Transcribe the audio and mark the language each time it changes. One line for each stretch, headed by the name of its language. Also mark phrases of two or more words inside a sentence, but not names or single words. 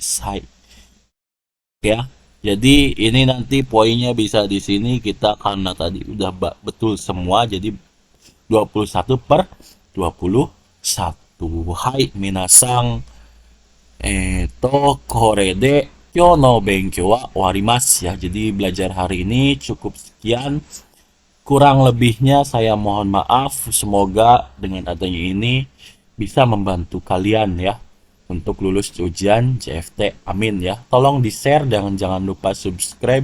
Indonesian: Hai. Ya. Jadi ini nanti poinnya bisa di sini kita karena tadi udah betul semua jadi 21/21.
Japanese: はい皆さん. これで今日の勉強は終わります ya.
Indonesian: Jadi belajar hari ini cukup sekian. Kurang lebihnya saya mohon maaf. Semoga dengan adanya ini bisa membantu kalian ya untuk lulus ujian CFT. Amin ya. Tolong di-share dan jangan lupa subscribe.